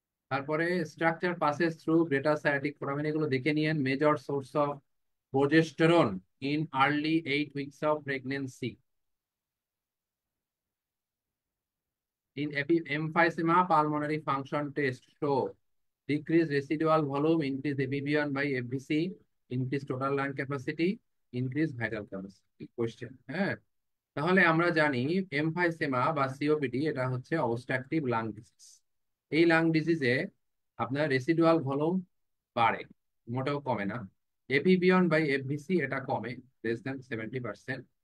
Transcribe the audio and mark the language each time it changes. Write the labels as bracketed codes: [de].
[en] তারপরে structure passes through greater sciatic foramen, [bn] এগুলো দেখে নিয়েন। [en] Major source of progesterone in early 8 weeks of pregnancy. In emphysema, pulmonary function test show decreased residual volume, increased FEV1 by FVC, increased total lung capacity, increased vital capacity. [bn] Question, হ্যাঁ। তাহলে আমরা জানি emphysema বা COPD এটা হচ্ছে obstructive lung disease. এই lung ডিজিজে আপনার residual volume বাড়ে, মোটেও কমে না। এফইবি1 বাই এফভিসি এটা কমে, [en] less than 70%।